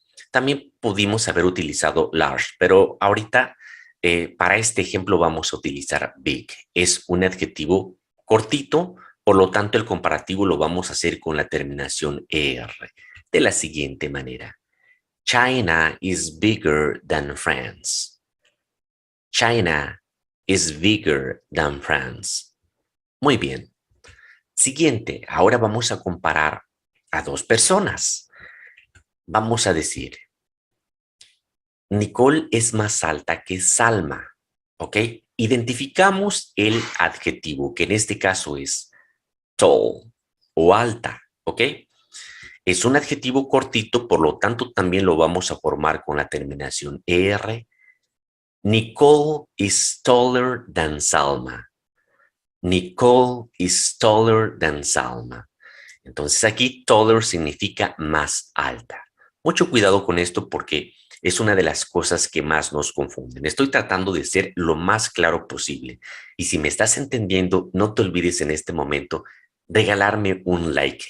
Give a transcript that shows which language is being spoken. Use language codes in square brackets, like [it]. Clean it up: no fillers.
[es] También pudimos haber utilizado large, pero ahorita para este ejemplo vamos a utilizar big. Es un adjetivo cortito, por lo tanto el comparativo lo vamos a hacer con la terminación ER, de la siguiente manera. [en] China is bigger than France. China is bigger than France. [es] Muy bien. Siguiente, ahora vamos a comparar a dos personas. Vamos a decir, Nicole es más alta que Salma, ¿ok? Identificamos el adjetivo, que en este caso es tall o alta, ¿ok? Es un adjetivo cortito, por lo tanto también lo vamos a formar con la terminación ER. [en] Nicole is taller than Salma. Nicole is taller than Salma. [es] Entonces aquí taller significa más alta. Mucho cuidado con esto porque es una de las cosas que más nos confunden. Estoy tratando de ser lo más claro posible. Y si me estás entendiendo, no te olvides en este momento regalarme un like.